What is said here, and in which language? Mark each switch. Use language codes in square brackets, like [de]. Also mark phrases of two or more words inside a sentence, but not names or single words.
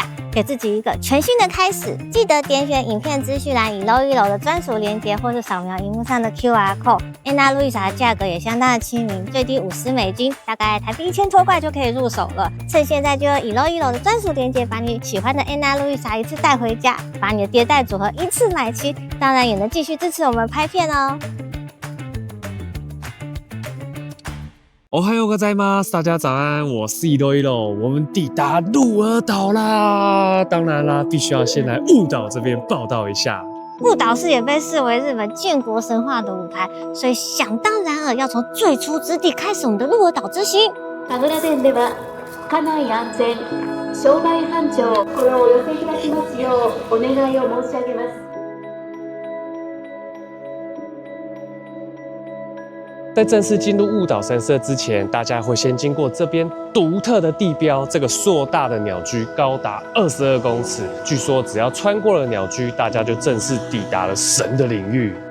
[zh] 给自己一个全新的开始，记得点选影片资讯栏1楼的专属链接，或是扫描荧幕上的 [en] QR code。 [zh] Ana Luisa 的价格也相当的亲民，最低50美金，大概台币1000多块就可以入手了。趁现在就用1楼的专属链接，把你喜欢的 Ana Luisa 一次带回家，把你的叠戴组合一次买齐，当然也能继续支持我们拍片哦。 [ja] おはようございます [zh] ，大家早安，我是1楼，我们抵达鹿儿岛啦！当然啦，必须要先来雾岛这边报道一下。雾岛市也被视为日本建国神话的舞台，所以想当然尔要从最初之地开始我们的鹿儿岛之行。 [ja] 神楽殿では家内安全、商売繁盛、心をお寄せいただきますようお願いを申し上げます。 [zh] 在正式进入雾岛神社之前，大家会先经过这边独特的地标，这个硕大的鸟居高达22公尺。据说只要穿过了鸟居，大家就正式抵达了神的领域。